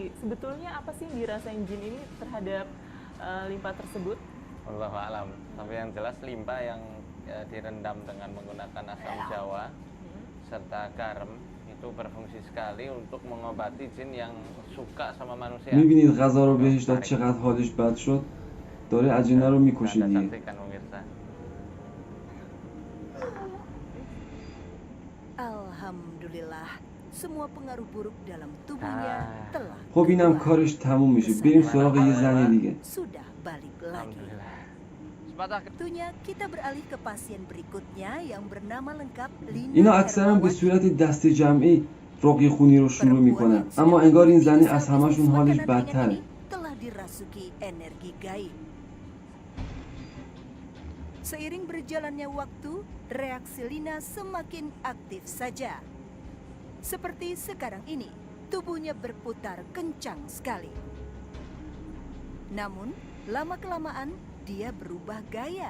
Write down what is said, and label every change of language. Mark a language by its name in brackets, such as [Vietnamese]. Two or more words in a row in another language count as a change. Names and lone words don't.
[Indonesian] Sebetulnya apa sih yang dirasain jin ini terhadap limpa tersebut? [Arabic] والله أعلم. [Indonesian] Tapi yang jelas limpa yang direndam dengan menggunakan asam jawa serta garam itu berfungsi sekali untuk mengobati jin yang suka sama manusia. [Persian] میبینید غذا رو بهش داد چقدر حالش بد شد. داره عجینه رو میکشه [Indonesian] Anda [Persian] دیگه. [Indonesian] saksikan pemirsa. Alhamdulillah, semua pengaruh buruk dalam tubuhnya telah [Persian] خب اینم [Indonesian] keluar. [Persian] کارش تموم میشه. بریم سراغ یه زن دیگه. [Indonesian] Sudah balik lagi. Alhamdulillah. Sepatah Waktunya kita beralih ke pasien berikutnya yang bernama lengkap Lina [Persian] اینا اکثرا به [Indonesian] Hermawati. [Persian] صورت دست جمعی رقیه خونی رو شروع میکنن، اما انگار این زنی از همشون حالش بدتره. [Indonesian] Telah dirasuki energi gaib. Seiring berjalannya waktu, reaksi Lina semakin aktif saja. Seperti sekarang ini, tubuhnya berputar kencang sekali. Namun, lama-kelamaan dia berubah gaya.